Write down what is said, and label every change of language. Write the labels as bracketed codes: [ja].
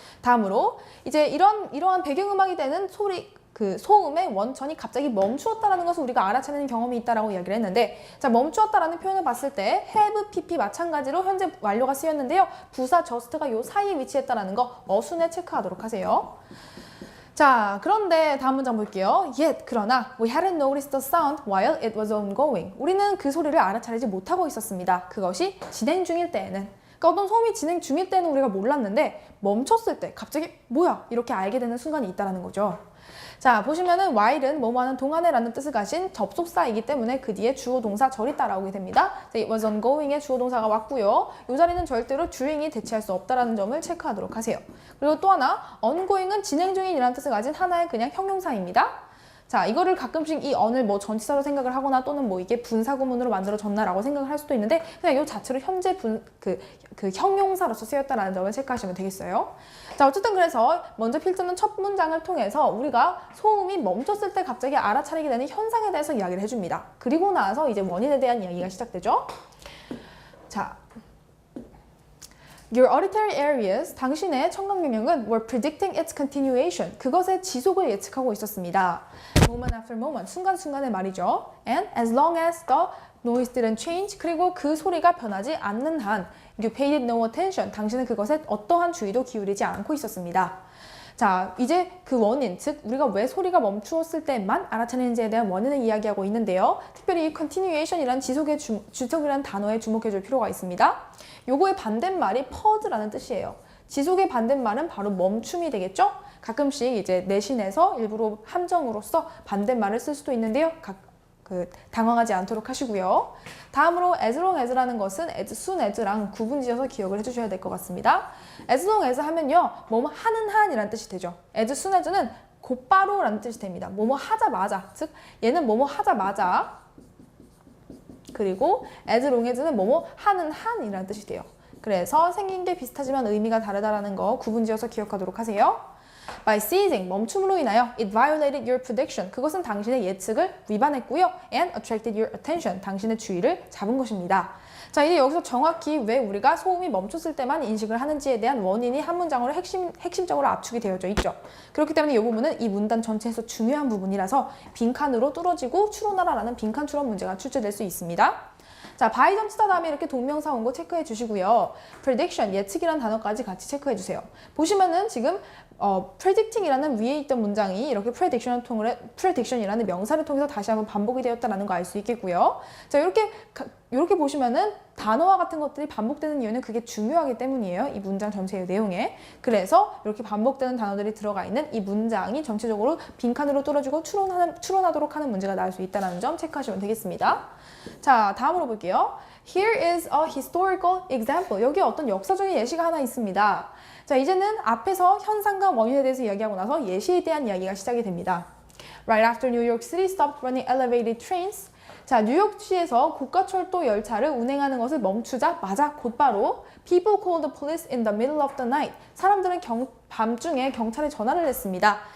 [ko] 다음으로 이제 이러한 배경음악이 되는 그 소음의 원천이 갑자기 멈추었다라는 것을 우리가 알아차리는 경험이 있다라고 이야기를 했는데, 자, 멈추었다라는 표현을 봤을 때 have, pp 마찬가지로 현재 완료가 쓰였는데요. 부사 just가 요 사이에 위치했다라는 거 어순에 체크하도록 하세요. 자, 그런데 다음 문장 볼게요. [en] Yet, [ko] 그러나 [en] we hadn't noticed the sound while it was ongoing. [ko] 우리는 그 소리를 알아차리지 못하고 있었습니다. 그것이 진행 중일 때에는. 그러니까 어떤 소음이 진행 중일 때는 우리가 몰랐는데 멈췄을 때 갑자기 뭐야? 이렇게 알게 되는 순간이 있다는 거죠. 자, 보시면은 while은 뭐뭐하는 동안에 라는 뜻을 가진 접속사이기 때문에 그 뒤에 주어 동사 절이 따라오게 됩니다. [en] It was ongoing [ko] 에 주어 동사가 왔고요. 이 자리는 절대로 during이 대체할 수 없다는 점을 체크하도록 하세요. 그리고 또 하나, ongoing은 진행 중인이라는 뜻을 가진 하나의 그냥 형용사입니다. 자, 이거를 가끔씩 이 on을 뭐 전치사로 생각을 하거나 또는 뭐 이게 분사구문으로 만들어졌나라고 생각을 할 수도 있는데 그냥 이 자체로 현재 그 형용사로서 쓰였다라는 점을 체크하시면 되겠어요. 자, 어쨌든 그래서 먼저 필자는 첫 문장을 통해서 우리가 소음이 멈췄을 때 갑자기 알아차리게 되는 현상에 대해서 이야기를 해줍니다. 그리고 나서 이제 원인에 대한 이야기가 시작되죠. [en] 자, Your auditory areas, [ko] 당신의 청각 영역은 [en] were predicting its continuation. [ko] 그것의 지속을 예측하고 있었습니다. [en] Moment after moment, [ko] 순간순간의 말이죠. [en] And as long as the noise didn't change, [ko] 그리고 그 소리가 변하지 않는 한 [en] you paid it no attention. [ko] 당신은 그것에 어떠한 주의도 기울이지 않고 있었습니다. 자, 이제 그 원인, 즉 우리가 왜 소리가 멈추었을 때만 알아차리는지에 대한 원인을 이야기하고 있는데요. 특별히 이 continuation이란 지속이라는 단어에 주목해줄 필요가 있습니다. 요거의 반대말이 paus라는 뜻이에요. 지속의 반대말은 바로 멈춤이 되겠죠? 가끔씩 이제 내신에서 일부러 함정으로서 반대말을 쓸 수도 있는데요. 당황하지 않도록 하시고요. 다음으로 as long as라는 것은 as soon as랑 구분지어서 기억을 해주셔야 될 것 같습니다. as long as 하면요, 뭐뭐 하는 한이라는 뜻이 되죠. as soon as는 곧바로라는 뜻이 됩니다. 뭐뭐 하자마자, 즉 얘는 뭐뭐 하자마자, 그리고 as long as는 뭐뭐 하는 한이라는 뜻이 돼요. 그래서 생긴 게 비슷하지만 의미가 다르다라는 거 구분지어서 기억하도록 하세요. [en] By ceasing, [ko] 멈춤으로 인하여 [en] it violated your prediction. [ko] 그것은 당신의 예측을 위반했고요. [en] And attracted your attention. [ko] 당신의 주의를 잡은 것입니다. 자, 이제 여기서 정확히 왜 우리가 소음이 멈췄을 때만 인식을 하는지에 대한 원인이 한 문장으로 핵심적으로 압축이 되어져 있죠. 그렇기 때문에 이 부분은 이 문단 전체에서 중요한 부분이라서 빈칸으로 뚫어지고 추론하라라는 빈칸 추론 문제가 출제될 수 있습니다. 자, by 점치다 다음에 이렇게 동명사 온 거 체크해 주시고요. prediction, 예측이라는 단어까지 같이 체크해 주세요. 보시면은 지금 predicting이라는 위에 있던 문장이 이렇게 prediction이라는 명사를 통해서 다시 한번 반복이 되었다는 거 알 수 있겠고요. 자, 이렇게 보시면은 단어와 같은 것들이 반복되는 이유는 그게 중요하기 때문이에요. 이 문장 전체의 내용에. 그래서 이렇게 반복되는 단어들이 들어가 있는 이 문장이 전체적으로 빈칸으로 뚫어지고 추론하도록 하는 문제가 나올 수 있다는 점 체크하시면 되겠습니다. 자, 다음으로 볼게요. [en] Here is a historical example. [ko] 여기에 어떤 역사적인 예시가 하나 있습니다. 자, 이제는 앞에서 현상과 원인에 대해서 이야기하고 나서 예시에 대한 이야기가 시작이 됩니다. [en] Right after New York City stopped running elevated trains. [ko] 자, 뉴욕시에서 고가철도 열차를 운행하는 것을 멈추자마자 곧바로 [en] People called the police in the middle of the night. [ko] 사람들은 밤중에 경찰에 전화를 했습니다.